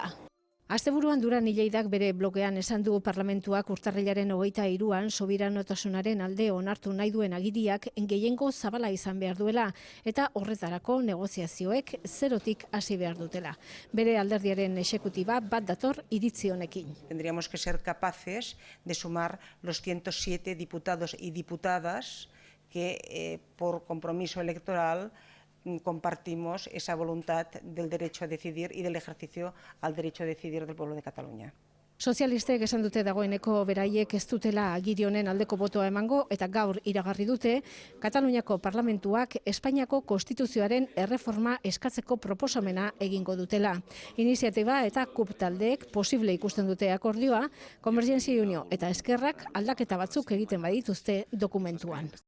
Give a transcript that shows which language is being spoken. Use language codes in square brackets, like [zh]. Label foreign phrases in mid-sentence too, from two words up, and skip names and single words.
[eu] Asteburuan Duran Lleidak bere blogean esan du parlamentuak urtarrilaren 23an subiranotasunaren alde onartu nahi duen agiriak gehiengo zabala izan behar duela eta horretarako negoziazioek zerotik hasi behar dutela. Bere alderdiaren exekutiba bat dator iritzi honekin. [es] Tendríamos que ser capaces de sumar los 107 diputados y diputadas que por compromiso electoral compartimos esa voluntad del derecho a decidir y del ejercicio al derecho a decidir del pueblo de Cataluña. [eu] Sozialistek esan dute dagoeneko beraiek ez dutela agiri honen aldeko botoa emango eta gaur iragarri dute Kataluniako parlamentuak Espainiako konstituzioaren erreforma eskatzeko proposamena egingo dutela. Iniziatiba eta KUP taldeek posible ikusten dute akordioa, Konvergentzia i Unió eta Eskerrak aldaketa batzuk egiten badituzte dokumentuan.